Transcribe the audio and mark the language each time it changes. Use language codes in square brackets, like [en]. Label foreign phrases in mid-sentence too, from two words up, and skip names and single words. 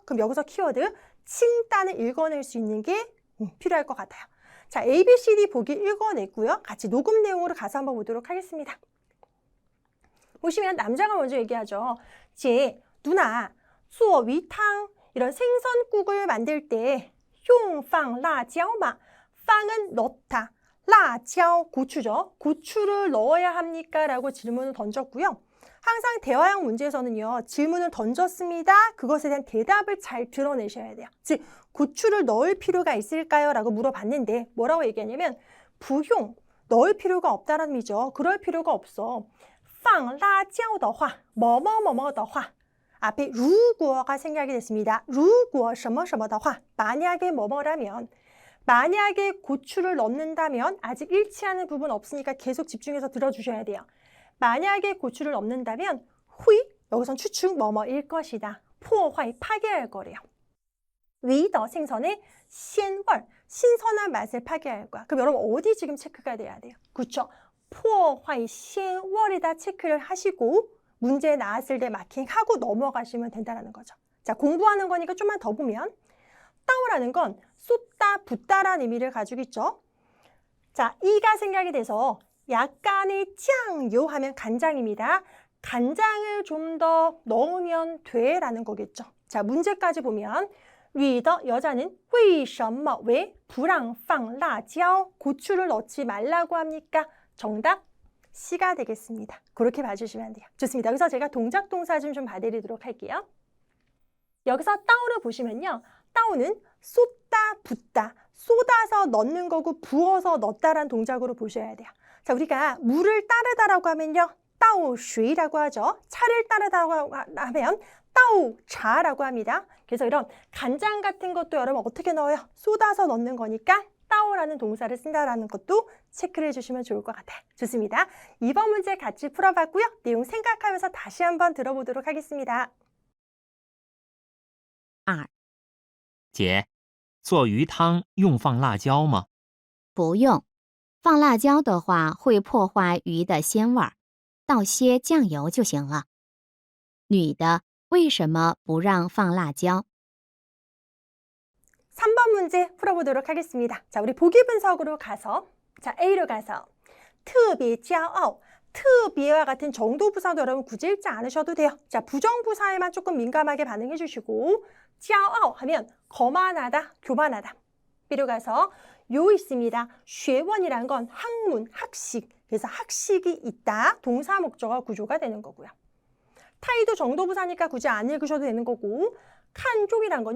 [ko] 그럼 여기서 키워드 칭단을 읽어낼 수 있는 게 필요할 것 같아요. 자, A, B, C, D 보기 읽어냈고요. 같이 녹음 내용으로 가서 한번 보도록 하겠습니다. 보시면 남자가 먼저 얘기하죠. 제 누나, [zh] 做鱼汤 [ko] 이런 생선국을 만들 때 [zh] 用放辣椒 [ko] 마, 放은 넣다, 辣椒 고추죠. 고추를 넣어야 합니까? 라고 질문을 던졌고요. 항상 대화형 문제에서는요. 질문을 던졌습니다. 그것에 대한 대답을 잘 드러내셔야 돼요. 즉 고추를 넣을 필요가 있을까요? 라고 물어봤는데 뭐라고 얘기하냐면 부용, 넣을 필요가 없다는 의미죠. 그럴 필요가 없어. [zh] 放辣椒的话, [ko] 뭐뭐뭐뭐 的话 앞에 如果 가 생략이 됐습니다. [zh] 如果什么什么的话, [ko] 만약에 뭐뭐라면, 만약에 고추를 넣는다면 아직 일치하는 부분 없으니까 계속 집중해서 들어주셔야 돼요. 만약에 고추를 넣는다면 会, 여기선 추측 뭐뭐일 것이다. 破坏, 파괴할 거래요. 味道 생선의 鲜味, 신선한 맛을 파괴할 거야. 그럼 여러분 어디 지금 체크가 돼야 돼요? 그렇죠? [zh] 破坏鲜味 [ko] 다 체크를 하시고 문제 나왔을 때 마킹하고 넘어가시면 된다는 거죠. 자, 공부하는 거니까 좀만 더 보면 따오라는 건 쏟다, 붓다라는 의미를 가지고 있죠. 자, 이가 생략이 돼서 약간의 짱요 하면 간장입니다. 간장을 좀 더 넣으면 돼 라는 거겠죠. 자, 문제까지 보면 위더 여자는 [zh] 为什么 [ko] 왜 [zh] 不让放辣椒 [ko] 고추를 넣지 말라고 합니까? 정답 C가 되겠습니다. 그렇게 봐주시면 돼요. 좋습니다. 여기서 제가 동작 동사 좀 봐드리도록 할게요. 여기서 따오를 보시면요. 따오는 쏟다, 붓다, 쏟아서 넣는 거고 부어서 넣다라는 동작으로 보셔야 돼요. 자, 우리가 물을 따르다라고 하면요. 따오쉬라고 하죠. 차를 따르다라고 하면 따오차라고 합니다. 그래서 이런 간장 같은 것도 여러분 어떻게 넣어요? 쏟아서 넣는 거니까 따오라는 동사를 쓴다라는 것도 체크를 해주시면 좋을 것 같아요. 좋습니다. 2번 문제 같이 풀어봤고요. 내용 생각하면서 다시 한번 들어보도록 하겠습니다. 2. [zh] 姐，做鱼汤用放辣椒吗？不用，放辣椒的话会破坏鱼的鲜味儿，倒些酱油就行了。女的为什么不让放辣椒？ [ko] 3번 문제 풀어보도록 하겠습니다. 자, 우리 보기 분석으로 가서 자, A로 가서 [zh] 特别骄傲, [ko] 特别 와 같은 정도 부사도 여러분 굳이 읽지 않으셔도 돼요. 자, 부정부사에만 조금 민감하게 반응해 주시고 骄傲 하면 거만하다, 교만하다. B로 가서 요 있습니다. 学问 이란 건 학문, 학식. 그래서 학식이 있다. 동사 목적어 구조가 되는 거고요. 타이도 정도 부사니까 굳이 안 읽으셔도 되는 거고 칸종이란 건요.